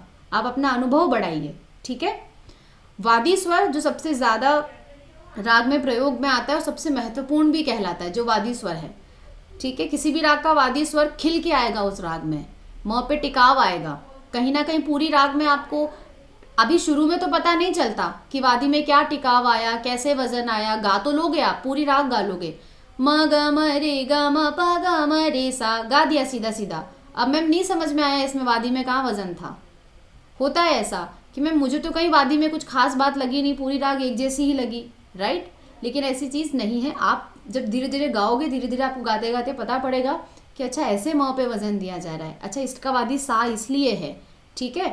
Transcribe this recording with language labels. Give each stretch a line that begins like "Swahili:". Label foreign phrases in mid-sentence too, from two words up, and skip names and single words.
Hindi: आप अपना अनुभव बढ़ाइए, ठीक है। वादी स्वर जो सबसे ज़्यादा राग में प्रयोग में आता है और सबसे महत्वपूर्ण भी कहलाता है, जो वादी स्वर है, ठीक है। किसी भी राग का वादी स्वर खिल के आएगा उस राग में, म पे टिकाव आएगा। कहीं ना कहीं पूरी राग में आपको अभी शुरू में तो पता नहीं चलता कि वादी में क्या टिकाव आया, कैसे वजन आया। गा तो लोगे आप, पूरी राग गा लोगे, म ग म रे ग म प ग म रे सा, गा दिया सीधा सीधा। अब मैम नहीं समझ में आया इसमें वादी में कहाँ वजन था। होता है ऐसा कि मैम मुझे तो कहीं वादी में कुछ खास बात लगी नहीं, पूरी राग एक जैसी ही लगी, राइट। लेकिन ऐसी चीज़ नहीं है। आप जब धीरे धीरे गाओगे, धीरे धीरे आपको गाते गाते पता पड़ेगा कि अच्छा ऐसे म पे वजन दिया जा रहा है, अच्छा इसका वादी सा इसलिए है, ठीक है।